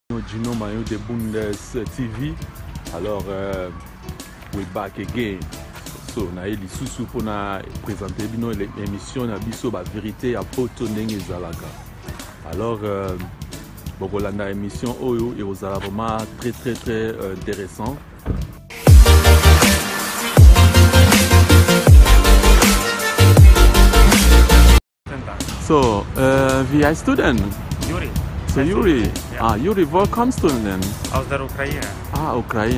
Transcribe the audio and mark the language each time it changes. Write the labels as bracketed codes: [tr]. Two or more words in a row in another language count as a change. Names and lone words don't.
[fr] Gino Mayo de Bundes TV. Alors, [en] we're back again. [ln] So, na eli susu pour na présenter bino l'émission na biso ba vérité à poto ndenge ezalaka. [fr] Alors, bokolanda émission oyo et ozala vraiment très intéressant. [de] So, wie heißt du denn? Juri. So, Juri. Ja. Ah, Juri, wo kommst du denn? Aus der Ukraine. Ah, Ukraine.